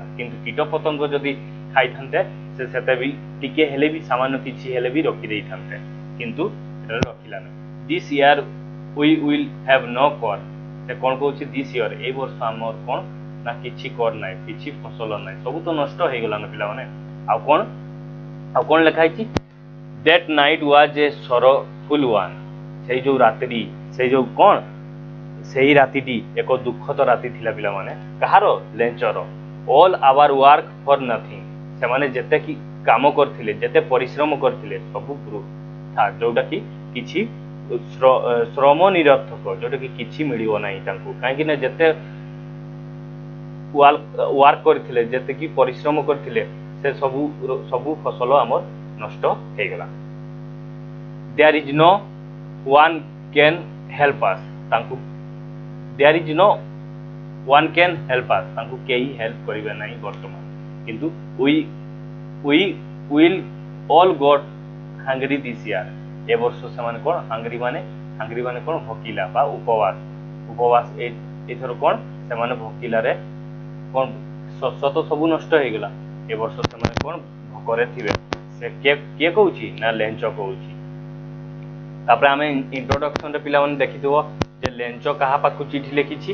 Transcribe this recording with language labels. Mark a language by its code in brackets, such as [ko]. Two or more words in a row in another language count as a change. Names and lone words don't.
[or] କିନ୍ତୁ କୀଟପତଙ୍ଗ ଯଦି ଖାଇଥାନ୍ତେ ସେ ସେତେ ବି ଟିକେ ହେଲେ ବି ସାମାନ୍ୟ କିଛି ହେଲେ ବି ରଖିଦେଇଥାନ୍ତେ, କିନ୍ତୁ ସେଟା ରଖିଲାନି। [en] This year we will have no corn. [or] ସେ କ'ଣ କହୁଛି? [en] this year, [or] ଏଇ ବର୍ଷ ଆମର କ'ଣ ନା କିଛି କର୍ନ ନାହିଁ, କିଛି ଫସଲ ନାହିଁ, ସବୁ ତ ନଷ୍ଟ ହେଇଗଲା ନା ପିଲାମାନେ। ଆଉ କ'ଣ ଲେଖା ହେଇଛି? [en] That night was a sorrowful one. [or] ସେଇ ଯୋଉ ରାତିଟି, ସେଇ ଯୋଉ କ'ଣ, ସେଇ ରାତିଟି ଏକ ଦୁଃଖଦ ରାତି ଥିଲା ପିଲାମାନେ। କାହାର? ଲେଞ୍ଚର। [en] All our work for nothing. [or] ସେମାନେ ଯେତେ କି କାମ କରିଥିଲେ, ଯେତେ ପରିଶ୍ରମ କରିଥିଲେ ସବୁ ବୃଥା, ଯୋଉଟା କି କିଛି ଶ୍ରମ ନିରର୍ଥକ, ଯୋଉଟା କି କିଛି ମିଳିବ ନାହିଁ ତାଙ୍କୁ। କାହିଁକି ନା ଯେତେ ୱାର୍କ କରିଥିଲେ, ଯେତିକି ପରିଶ୍ରମ କରିଥିଲେ ସେ ସବୁ ଫସଲ ଆମର ନଷ୍ଟ ହେଇଗଲା। [en] There is no one can help us. There is no one can help us. [or] ତାଙ୍କୁ କେହି ହେଲ୍ପ କରିବେ ନାହିଁ ବର୍ତ୍ତମାନ। କିନ୍ତୁ [en] we will all got hungry this year. [or] ଏ ବର୍ଷ ସେମାନେ କ'ଣ? ହାଙ୍ଗରି ମାନେ କ'ଣ? ଭୋକିଲା ବା ଉପବାସ। ଏଥର କ'ଣ? ସେମାନେ ଭୋକିଲାରେ କ'ଣ? ଶସ୍ୟ ତ ସବୁ ନଷ୍ଟ ହେଇଗଲା। ଏ ବର୍ଷ ସେମାନେ କ'ଣ? ଭୋକରେ ଥିବେ। ସେ କିଏ କହୁଛି? ନା ଲେଞ୍ଚ କହୁଛି। ତାପରେ ଆମେ ଇଣ୍ଟ୍ରୋଡକ୍ସନରେ ପିଲାମାନେ ଦେଖିଥିବ ଯେ ଲେଞ୍ଚ କାହା ପାଖକୁ ଚିଠି ଲେଖିଛି?